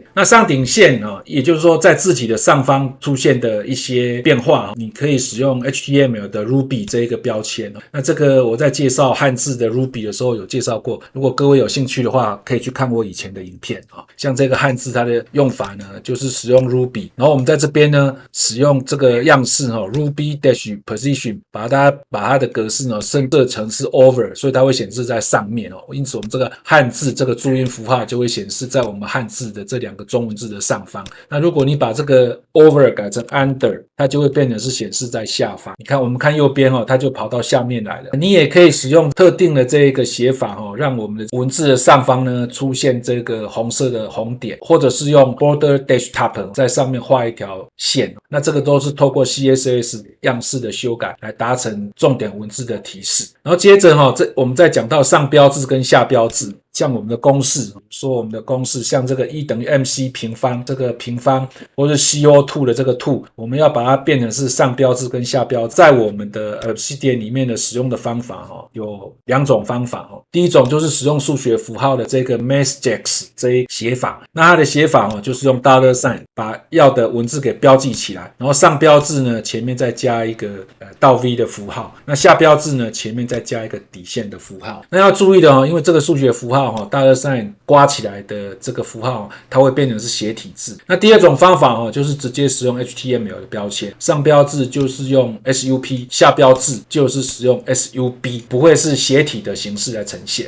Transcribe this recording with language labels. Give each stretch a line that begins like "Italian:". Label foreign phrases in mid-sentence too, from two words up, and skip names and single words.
Chinese: 那上頂線也就是說在字體的上方出現的一些變化，你可以使用 HTML 的 Ruby 這一個標籤。那這個我在介紹漢字的 Ruby 的時候有介紹過，如果各位有興趣的話，可以去看我以前的影片。像這個漢字它的用法呢，就是使用 Ruby， 然後我們在這邊呢使用這個樣式
English: Ruby dash position，
Chinese: 把它的格式設成是 over， 所以它會顯示在上面。因此我們這個漢字這個注音符號就會顯示在我們漢字的這2個中文字的上方。那如果你把這個 over 改成 under， 它就會變成是顯示在下方。你看我们看右邊它就跑到下面來了。你也可以使用特定的這一個寫法讓我們的文字的上方呢出現這個紅色的紅點，或者是用
English: border dash top
Chinese: 在上面畫一條線。那這個都是透過 CSS 樣式的修改來達成重點文字的提示。然後接着我們再講到上標誌跟下標誌。像我們的公式，說我們的公式像這個 E 等於 MC 平方，這個平方或是 CO2 的這個 2， 我們要把它變成是上標誌跟下標誌。在我們的Obsidian裡面的使用的方法有2種方法。第一種就是使用數學符號的這個 MathJax 這一寫法，那它的寫法就是用
English: dollar sign
Chinese: 把要的文字給標記起來，然後上標誌呢前面再加一個倒 V 的符號，那下標誌呢前面再加一個底線的符號。那要注意的因為這個數學符號
English: dollar sign
Chinese: 括起來的這個符號，它會變成是斜體字。那第2種方法就是直接使用 HTML 的標籤，上標誌就是用 SUP， 下標誌就是使用 SUB， 不會是斜體的形式來呈現。